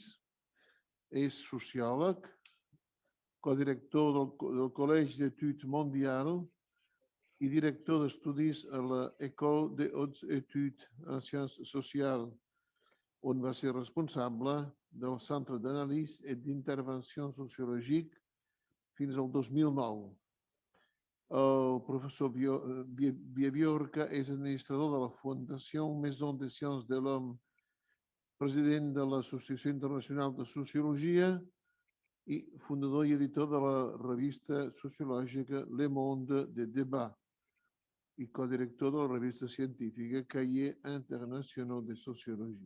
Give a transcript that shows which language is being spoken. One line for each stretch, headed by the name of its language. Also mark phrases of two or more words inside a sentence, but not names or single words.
Catalan: És sociòleg, codirector del Collège d'Études Mondiales i director d'estudis a l'École des Hautes Études en Sciences Sociales, on va ser responsable del Centre d'Anàlisi i d'Intervenció Sociològica fins al 2009. El professor Viaviorca és administrador de la Fundació Maison des Sciences de l'Homme, president de l'Associació Internacional de Sociologia i fundador i editor de la revista sociològica Le Monde de Débat i codirector de la revista científica Cahiers Internationaux de Sociologie.